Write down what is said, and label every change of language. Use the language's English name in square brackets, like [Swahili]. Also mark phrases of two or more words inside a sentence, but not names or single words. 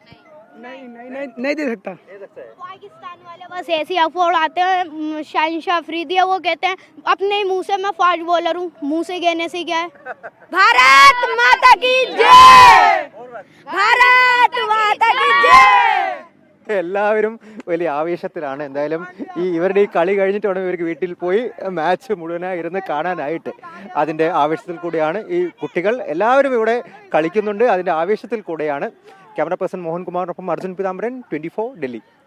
[Hindi] नहीं दे सकता। पाकिस्तान वाले बस ऐसी अफवाह उड़ाते हैं। शाहिनशाह अफरीदी है, वो कहते हैं अपने ही मुंह से मैं [English] fast bowler [Hindi] हूँ। मुंह से कहने से क्या है? भारत माता की जय, भारत माता की जय। [Malayalam] എല്ലാവരും വലിയ ആവേശത്തിലാണ്. എന്തായാലും ഇവരുടെ ഈ കളി കഴിഞ്ഞിട്ട് വേണം ഇവർക്ക് വീട്ടിൽ പോയി മാച്ച് മുഴുവനായി ഇരുന്ന് കാണാനായിട്ട്. അതിൻ്റെ ആവേശത്തിൽ കൂടിയാണ് ഈ കുട്ടികൾ എല്ലാവരും ഇവിടെ കളിക്കുന്നുണ്ട്. അതിൻ്റെ ആവേശത്തിൽ കൂടെയാണ്. [English] camera person [Malayalam] മോഹൻ കുമാറിനൊപ്പം അർജുൻ പിതാംബരൻ, 24 ഡൽഹി.